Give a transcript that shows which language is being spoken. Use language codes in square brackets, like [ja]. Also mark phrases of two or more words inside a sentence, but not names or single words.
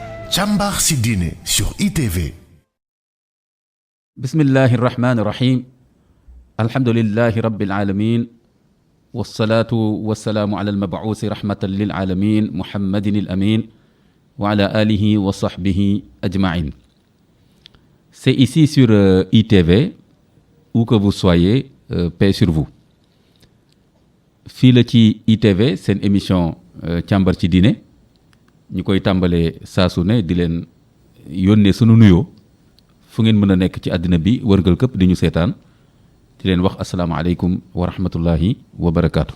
[wo] Càmbar si diine sur ITV. [ar] بسم الله الرحمن الرحيم. الحمد لله رب العالمين والصلاة والسلام على المبعوث رحمة للعالمين محمد الأمين وعلى آله وصحبه أجمعين. [fr] C'est ici sur ITV, où que vous soyez, paix sur vous. [wo] Fii la ci ITV seen émission càmbar ci diine ñu koy tàmbalee saa su ne di leen yónnee sunu nuyoo fu ngeen mën a nekk ci àddina bi wërngal këpp di ñu seetaan di leen wax [ar] السلام عليكم ورحمة الله وبركاته.